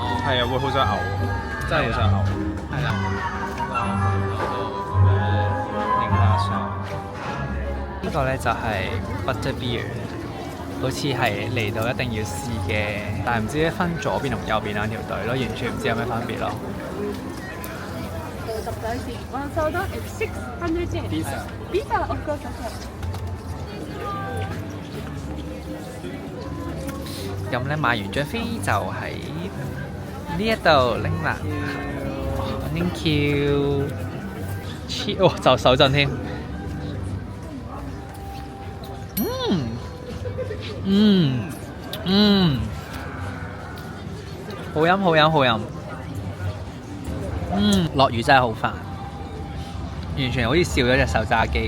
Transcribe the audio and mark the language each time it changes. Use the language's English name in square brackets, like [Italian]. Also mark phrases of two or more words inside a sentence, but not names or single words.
[Cantonese] 係啊，會好想嘔，真係好想嘔。係啦。影下相。呢個咧就係 Butter Beer， 好似係嚟到一定要試嘅，但係唔知咧分左邊同右邊兩條隊咯，完全唔知有咩分別咯。 [English] One soda and 600 yen. Pizza, of course, okay. [Cantonese] 咁咧買完張飛就喺呢一度拎啦。 [English] Thank you。 [Cantonese] 哦，就手震添。好飲好飲好飲。落雨真係好煩，完全好似笑咗隻手揸機咁。